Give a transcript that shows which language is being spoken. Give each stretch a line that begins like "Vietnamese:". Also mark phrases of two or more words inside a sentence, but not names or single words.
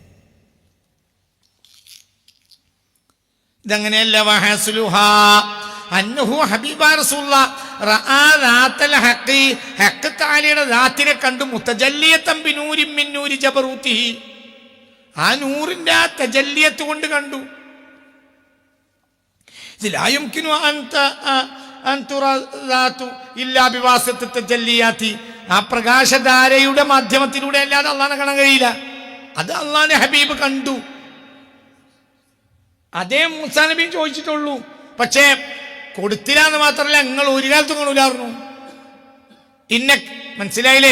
Malayalam: ഇതങ്ങനെയല്ല.
Arabic: وحاصلها أنه حبيب رسول الله رأى ذات الحق,
Malayalam: ഹഖ് തആലയുടെ ദാത്തിനെ കണ്ടു.
Arabic: متجلية بنور من نور جبروته,
Malayalam: ആ നൂറിന്റെ ആ തജല്ലിയത്ത് കൊണ്ട് കണ്ടു.
Arabic: لا يمكن أن ترى ذات إلا بواسطة التجليات.
Malayalam: ആ പ്രകാശധാരയുടെ മാധ്യമത്തിലൂടെ അല്ലാതെ അള്ളാഹിനെ കാണാൻ കഴിയില്ല. അത് അള്ളാഹിന്റെ ഹബീബ് കണ്ടു. അതേ മൂസാ നബി ചോദിച്ചിട്ടുള്ളൂ. പക്ഷേ കൊടുത്തില്ല എന്ന് മാത്രമല്ല, നിങ്ങൾ ഒരു കാലത്തും കാണൂലായിരുന്നു. മനസ്സിലായില്ലേ?